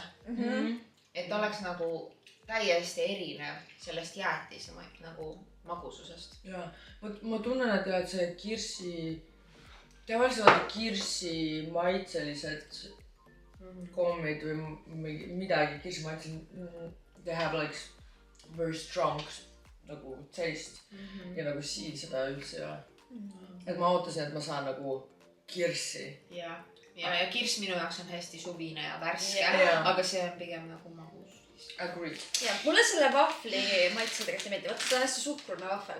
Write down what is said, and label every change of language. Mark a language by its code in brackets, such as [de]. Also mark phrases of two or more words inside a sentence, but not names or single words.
[et] Et oleks nagu täiesti erinev sellest jäätise nagu magususest. Jaa, ma tunnen, et see kirsi... Tavaliselt kirsi maitselised kommid või midagi kirsi maitselised, [en] they have like very strong [et] nagu taste ja nagu siin seda üldse ei ole. Et ma ootasin, et ma saan nagu kirsi. Ja kirss minu jaoks on hästi suvine ja värske, aga see on pigem nagu magus. [en] Agreed. [et] Ja, mulle selle vahvli maitse tegelikult ei meeldi. Vaata, see on hästi suhkrune vahvel.